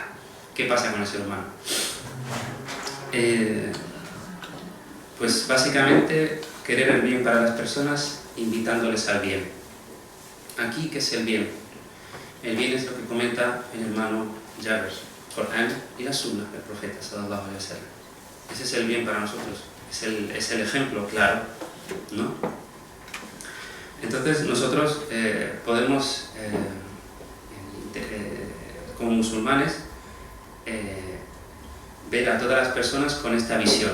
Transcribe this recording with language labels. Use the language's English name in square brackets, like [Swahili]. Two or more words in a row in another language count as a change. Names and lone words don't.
[Spanish] ¿Qué pasa con el ser humano? Pues básicamente querer el bien para las personas invitándoles al bien. Aquí, ¿qué es el bien? El bien es lo que comenta el hermano Jabir, Corán y la Sunna del profeta [Arabic] صلى الله عليه وسلم. [Spanish] Ese es el bien para nosotros, es el ejemplo claro, ¿no? Entonces nosotros podemos, como musulmanes, ver a todas las personas con esta visión.